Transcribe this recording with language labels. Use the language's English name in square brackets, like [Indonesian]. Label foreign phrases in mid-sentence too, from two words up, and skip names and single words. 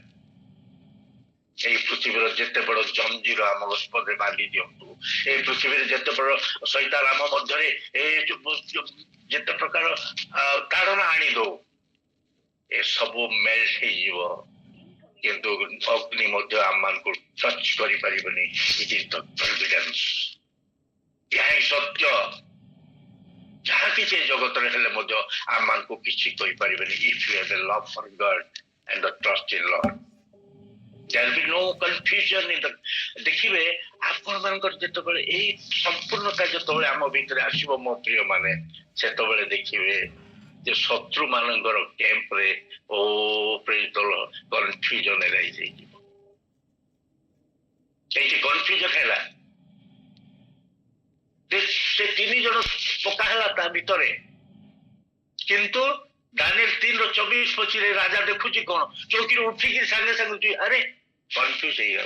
[Odia] এই ପୃଥିବୀର ଯେତେ ବଡ ଜଞ୍ଜିର ଆମ ସ୍ପଦରେ ବାନ୍ଧି ଦିଅନ୍ତୁ, এই ପୃଥିବୀରେ ଯେତେ ବଡ ଶୈତାନ ଆମ ମଧ୍ୟରେ ଯେତେ ପ୍ରକାର ତାଡ଼ନା ଆଣି ଦଉ, ଏସବୁ ମେଲ୍ଟ ହେଇଯିବ, କିନ୍ତୁ ଅଗ୍ନି ମଧ୍ୟ ଆମମାନଙ୍କୁ ଟଚ୍ କରିପାରିବନି। [English] It is the confidence. ଏହା ହିଁ ସତ୍ୟ। [Odia] ଯାହା କିଛି ଏ ଜଗତରେ ହେଲେ ମଧ୍ୟ ଆମମାନଙ୍କୁ କିଛି କରିପାରିବେନି। [English] If you have a love for God and the trust in Lord, there will be no confusion in the [Odia] ଦେଖିବେ ଆପଣମାନଙ୍କର ଯେତେବେଳେ ଏଇ ସମ୍ପୂର୍ଣ୍ଣତା ଯେତେବେଳେ ଆମ ଭିତରେ ଆସିବ ମୋ ପ୍ରିୟ ମାନେ, ସେତେବେଳେ ଦେଖିବେ ଯେ ଶତ୍ରୁ ମାନଙ୍କର କ୍ୟାମ୍ପରେ [English] confusion arise [Odia] ହେଇଯିବ। ଏଇଠି କନଫ୍ୟୁଜନ ହେଲା, ସେ 3 ଜଣ ପକା ହେଲା ତା ଭିତରେ, କିନ୍ତୁ ଦାନିଏଲ 3:24-25 ରାଜା ଦେଖୁଛି କଣ, ଚୌକିରୁ ଉଠିକି ସାଙ୍ଗେ ସାଙ୍ଗେ ଆରେ କନଫ୍ୟୁଜ ହେଇଗଲା।